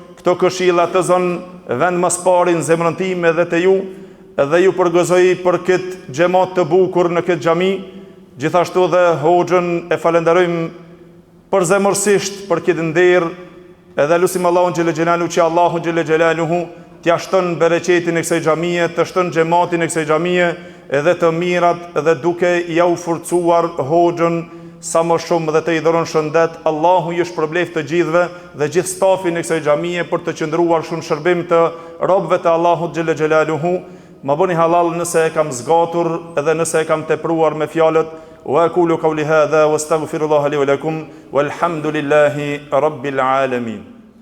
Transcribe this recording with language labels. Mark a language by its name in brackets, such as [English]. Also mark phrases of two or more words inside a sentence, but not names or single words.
[Albanian] këto këshilla të zonë vend mas pari në zemrën time dhe të ju, edhe ju përgëzoj për këtë xhamat të bukur në këtë xhami, gjithashtu dhe hoxhën e falenderojmë përzemërsisht për këtë nder, edhe lutim Allahun [Arabic] جل جلاله [Albanian] që Allahu [Arabic] جل جلاله [Albanian] t'ia shton bereqetin e kësaj xhamie, të shton xhamatin e kësaj xhamie, edhe të mirat, edhe duke ja u forcuar hoxhën sa më shumë dhe të i dhuron shëndet. Allahu ju shpërbleft të gjithëve dhe gjithë stafin e kësaj xhamie për të qëndruar shumë shërbim të robëve të Allahut [Arabic] جل جلاله. [Albanian] Ma bëni halal nëse e kam zgatur edhe nëse e kam tepruar me fjalët. [Arabic] وأقول قولي هذا وأستغفر الله لي ولكم والحمد لله رب العالمين.